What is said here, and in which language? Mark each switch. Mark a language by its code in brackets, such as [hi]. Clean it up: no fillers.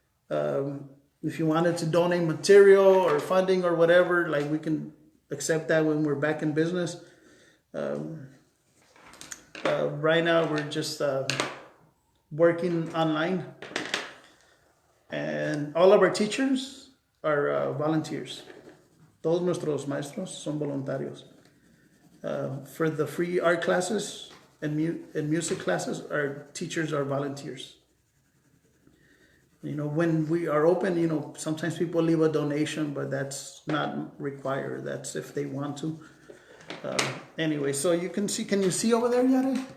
[en] If you wanted to donate material or funding or whatever, we can accept that when we're back in business. Right now, we're just working online. And all of our teachers are volunteers. [es] Todos nuestros maestros son voluntarios. [en] For the free art classes and music classes, our teachers are volunteers. When we are open, sometimes people leave a donation, but that's not required. That's if they want to. Anyway, so you can you see over there, Yare?